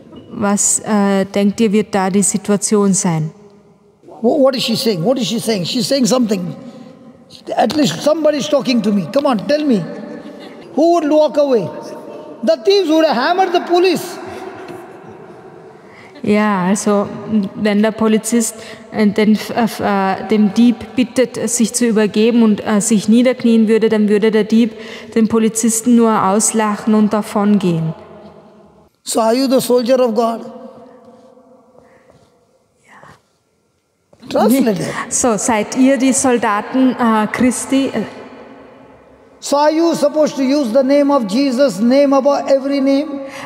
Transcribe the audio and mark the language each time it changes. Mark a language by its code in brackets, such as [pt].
[de] Was denkt ihr, wird da die Situation sein? [en] What is she saying? What is she saying? She's saying something. At least somebody is talking to me. Come on, tell me. Who would walk away? The thieves would have hammered the police. [de] Ja, also wenn der Polizist dem Dieb bittet, sich zu übergeben und sich niederknien würde, dann würde der Dieb den Polizisten nur auslachen und davongehen. [en] So are you the soldier of God? Translate it. [de] So, seid ihr die Soldaten Christi? [en] So are you supposed to use the name of Jesus, name above every name?